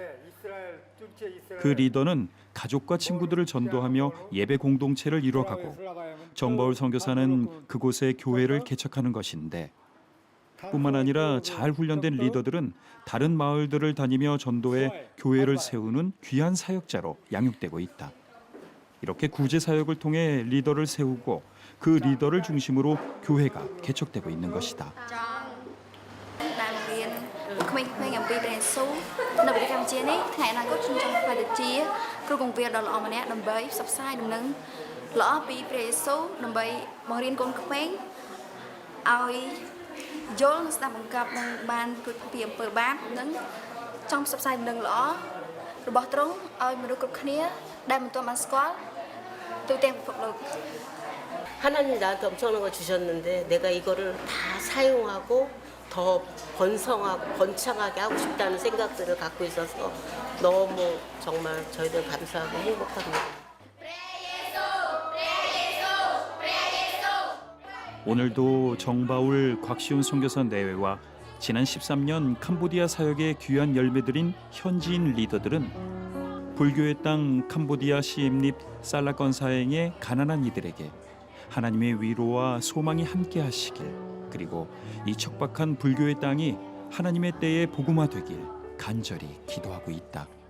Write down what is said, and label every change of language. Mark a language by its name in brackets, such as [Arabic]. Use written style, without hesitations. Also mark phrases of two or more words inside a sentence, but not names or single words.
[Korean] 그 리더는 가족과 친구들을 전도하며 예배 공동체를 이뤄가고 정바울 선교사는 그곳에 교회를 개척하는 것인데 뿐만 아니라 잘 훈련된 리더들은 다른 마을들을 다니며 전도해 교회를 세우는 귀한 사역자로 양육되고 있다. 이렇게 구제 사역을 통해 리더를 세우고 그 리더를 중심으로 교회가 개척되고 있는 것이다. [Khmer] ក្មេងៗអំពីព្រះយេស៊ូវនៅប្រទេសកម្ពុជានេះថ្ងៃអនាគតខ្ញុំចង់ក្លាយទៅជាគ្រូគង្វាលដ៏ល្អម្នាក់ដើម្បីផ្សព្វផ្សាយដំណឹងល្អពីព្រះយេស៊ូវដើម្បីបង្រៀនកូនក្មេងឲ្យយល់និងស្ដាប់បង្គាប់នឹងបានរួចពីអំពើបាបនិងចង់ផ្សព្វផ្សាយដំណឹងល្អរបស់ទ្រង់ឲ្យមនុស្សគ្រប់គ្នាដែលមិនទាន់បានស្គាល់ទូទាំងពិភពលោក [Korean] 하나님 나한테 엄청난 걸 주셨는데 내가 이거를 다 사용하고 더 번성하고 번창하게 하고 싶다는 생각들을 갖고 있어서 너무 정말 저희들 감사하고 행복합니다. 오늘도 정바울 곽시훈 선교사 내외와 지난 13년 캄보디아 사역의 귀한 열매들인 현지인 리더들은 불교의 땅 캄보디아 시엠립 살라건 사행의 가난한 이들에게 하나님의 위로와 소망이 함께하시길, 그리고 이 척박한 불교의 땅이 하나님의 때에 복음화되길 간절히 기도하고 있다.